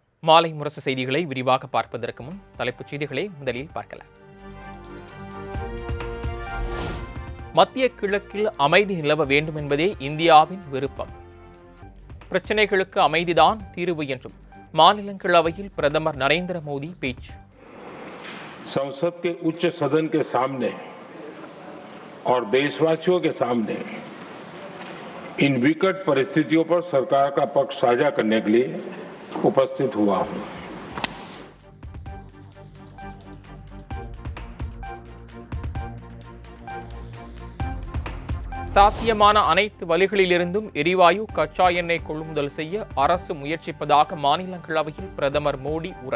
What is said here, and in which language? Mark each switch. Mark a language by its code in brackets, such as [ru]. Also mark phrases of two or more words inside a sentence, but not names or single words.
[ta] மாலை முரசு செய்திகளை விரிவாக பார்ப்பதற்கு முன் தலைப்புச் செய்திகளை முதலில் பார்க்கலாம். மத்திய கிழக்கில் அமைதி நிலவ வேண்டும் என்பதே இந்தியாவின் விருப்பம். பிரச்சினைகளுக்கு அமைதிதான் தீர்வு என்றும் மாநிலங்களவையில் பிரதமர் நரேந்திர மோடி பேச்சு. [hi] संसद के उच्च सदन के सामने और देशवासियों के सामने इन विकट परिस्थितियों पर सरकार का पक्ष साझा करने के लिए उपस्थित हुआ हूं. [ta] சாத்தியமான அனைத்து வழிகளிலிருந்தும் எரிவாயு கச்சா எண்ணெய் கொள்முதல் செய்ய அரசு முயற்சிப்பதாக மாநிலங்களவையில் பிரதமர் மோடி உரை.